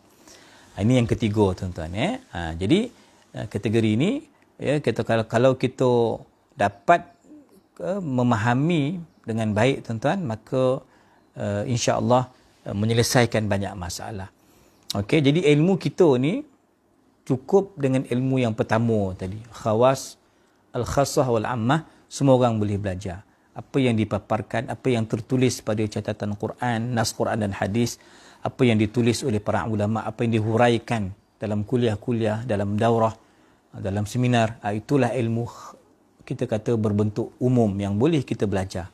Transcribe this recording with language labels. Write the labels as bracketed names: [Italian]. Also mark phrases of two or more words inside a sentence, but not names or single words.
[Malay] Ini yang ketiga tuan-tuan. Jadi kategori ini, ya, kita kalau kita dapat memahami dengan baik tuan-tuan, maka [Arabic] إن شاء الله [Malay] menyelesaikan banyak masalah. Okey, jadi ilmu kita ni cukup dengan ilmu yang pertama tadi, [Arabic] خواص، الخاصة والعامة, [Malay] semua orang boleh belajar. Apa yang dipaparkan, apa yang tertulis pada catatan Quran, nas Quran dan hadis, apa yang ditulis oleh para ulama, apa yang dihuraikan dalam kuliah-kuliah, dalam daurah, dalam seminar, itulah ilmu kita kata berbentuk umum yang boleh kita belajar.